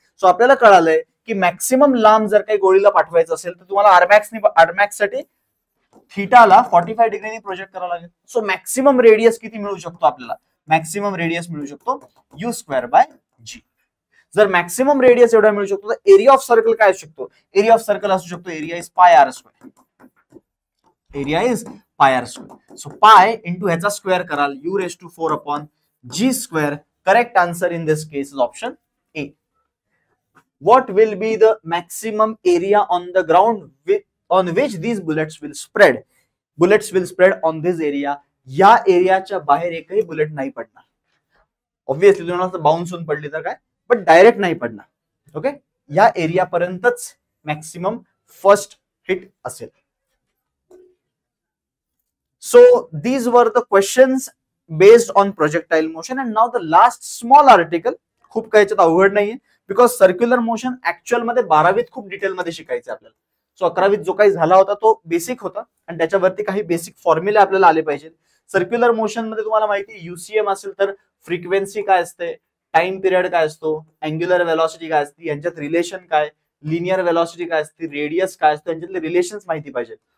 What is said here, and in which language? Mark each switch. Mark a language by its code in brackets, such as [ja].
[mr] So आपल्याला कळालंय की maximum लांब जर काही गोळीला पाठवायचं असेल तर तुम्हाला आरमॅक्स साठी थीटाला 45 डिग्रीने प्रोजेक्ट करावं लागेल. सो मॅक्सिमम रेडियस किती मिळू शकतो आपल्याला, मॅक्सिमम रेडियस मिळू शकतो u²/g. जर मॅक्सिमम रेडियस एवढा मिळू शकतो तर एरिया ऑफ सर्कल काय असू शकतो, एरिया ऑफ सर्कल असू शकतो area is πr². [en] Area is pi r square. [mr] So pi into ह्याचा स्क्वेअर कराल you raise to 4 upon G square. [en] Correct answer in this case is option A. What will be the maximum area on the ground on which these bullets will spread? Bullets will spread on this area. [mr] या एरियाच्या बाहेर एकही bullet नाही पडणार. Obviously तुम्हाला bounce होऊन पडली तर काय, बट डायरेक्ट नाही पडणार. ओके, या एरिया पर्यंतच मॅक्सिमम फर्स्ट हिट असेल. [en] So these were the questions based on projectile motion. And now the last small article. [mr] खूप काही याच्यात अवघड नाहीये, बिकॉज सर्क्युलर मोशन ऍक्च्युअल मध्ये 12वीत खूप डिटेल मध्ये शिकायचं आपल्याला. सो 11वीत जो काही झाला होता तो बेसिक होता आणि त्याच्यावरती काही बेसिक फॉर्म्युले आपल्याला आले पाहिजे. सर्क्युलर मोशन मध्ये तुम्हाला माहिती युसीएम असेल तर फ्रिक्वेन्सी काय असते, टाइम पिरियड काय असतो, अँग्युलर वेलॉसिटी काय असते, यांच्यात रिलेशन काय, लिनियर वेलॉसिटी काय असते, रेडियस काय असतं, यांच्यातले रिलेशन्स माहिती पाहिजे.